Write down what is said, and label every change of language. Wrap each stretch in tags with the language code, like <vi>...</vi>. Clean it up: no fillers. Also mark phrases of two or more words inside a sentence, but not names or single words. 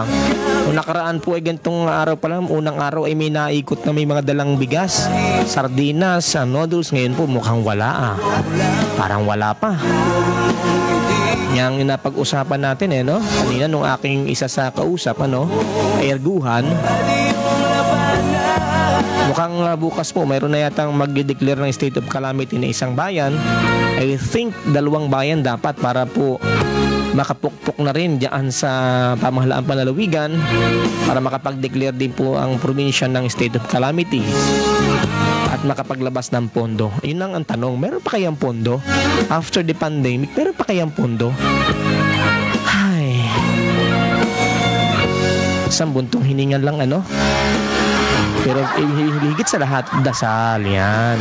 <tl>Kung nakaraan po ay gantong araw pa lang, unang araw ay may naikot na may mga dalang bigas, sardinas, noodles. Ngayon po mukhang wala Parang wala pa. Yang napag-usapan natin no? Kanina nung aking isa sa kausap, ay erguhan. Mukhang bukas po mayroon na yatang mag-declare ng</tl> <en>state of calamity</en> <tl>na isang bayan.</tl> <en>I think</en> <tl>2 bayan dapat para po makapukpok na rin diyan sa pamahalaan panlalawigan para makapag-declare din po ang probinsya ng</tl> <en>state of calamity.</en> <tl>At at makapaglabas ng pondo. Yun lang ang tanong, meron pa kayang pondo?</tl> <en>After the pandemic,</en> <tl>meron pa kayang pondo? Ay, isang buntong hiningan lang ano. Pero higit sa lahat, dasal yan.</tl>